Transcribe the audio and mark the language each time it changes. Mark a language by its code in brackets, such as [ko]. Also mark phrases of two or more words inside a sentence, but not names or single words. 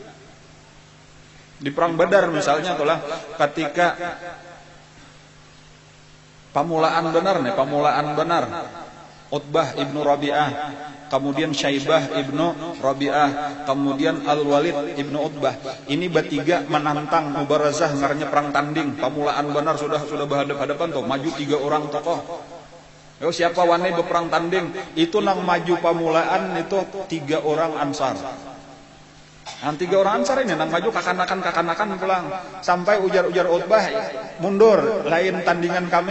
[bjn] Di perang Badar misalnya itulah ketika pamulaan benar Utbah ibnu Rabi'ah, kemudian Syaibah ibnu Rabi'ah, kemudian Al-Walid ibnu Utbah. Ini bertiga menantang mubarazah ngarnya perang tanding. Pamulaan benar sudah berhadapan tuh, maju 3 orang tokoh. Yo siapa wani berperang tanding? Itu nang maju pamulaan itu 3 orang Ansar. 3 orang Ansar ini nang maju kakanakan pulang. Sampai ujar Utbah, mundur, lain tandingan kami.